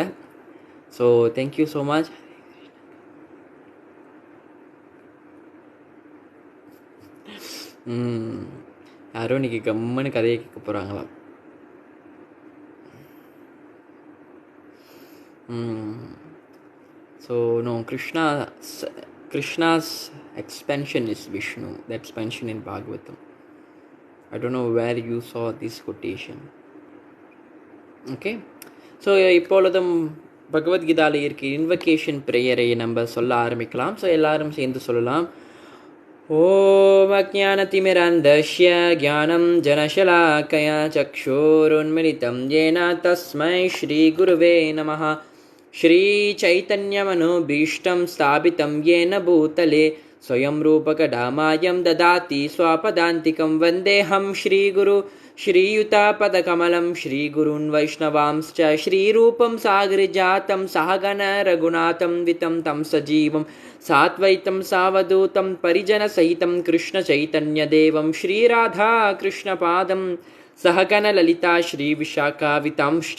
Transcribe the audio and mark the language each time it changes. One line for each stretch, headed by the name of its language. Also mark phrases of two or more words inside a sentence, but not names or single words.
English: so thank you so much.
Tamil: யாரும் இன்னைக்கு கம்மனு கதையை கேட்க போகிறாங்களா?
English: so no, Krishna's expansion is Vishnu. That's mentioned in Bhagavatam. I don't know where you saw this quotation. Okay.
Tamil: ஸோ இப்பொழுதும் பகவத்கீதாவில் இருக்க
English: invocation prayer
Tamil: நம்ம சொல்ல ஆரம்பிக்கலாம். ஸோ எல்லாரும் சேர்ந்து சொல்லலாம்.
Sanskrit: ॐ अज्ञानतिमिरान्धस्य ज्ञानम् जनशलाकया चक्षुरुन्मीलितं येन तस्मै श्री गुरवे नमः. श्री चैतन्यमनोभीष्टं स्थापितं येन भूतले स्वयं रूपकदामह्यं ददाति स्वपदान्तिकं वन्देहं श्रीगुरु श्रीयुतापदकमलं श्रीगुरून् वैष्णवांश्च श्रीरूपं सागरजातं सहगण रघुनाथं वितं तं सजीवं सात्वैतं सावधूतं परिजनसहितं कृष्णचैतन्यदेवं श्रीराधा कृष्णपादं सहगणललिता श्रीविशाखावितांश्च.